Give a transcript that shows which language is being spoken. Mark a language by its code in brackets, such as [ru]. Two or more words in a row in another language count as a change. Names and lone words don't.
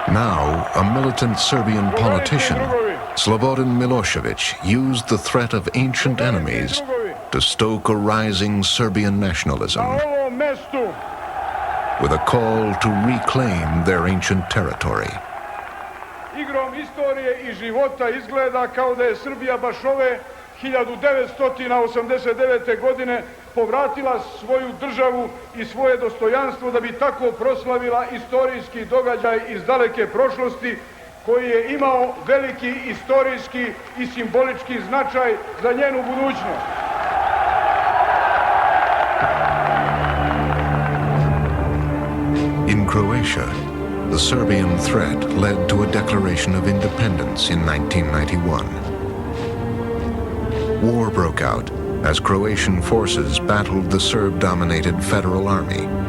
[en] Now, a militant Serbian politician, Slobodan Milošević, used the threat of ancient enemies to stoke a rising Serbian nationalism with a call to reclaim their ancient territory. [sr] Igrom istorije I života izgleda kao da je Srbija baš ove 1989. godine povratila svoju državu I svoje dostojanstvo da bi tako proslavila istorijski događaj iz daleke prošlosti koji je imao veliki istorijski I simbolički značaj za njenu budućnost. [en] In Croatia, the Serbian threat led to a declaration of independence in 1991. War broke out as Croatian forces battled the Serb-dominated Federal Army.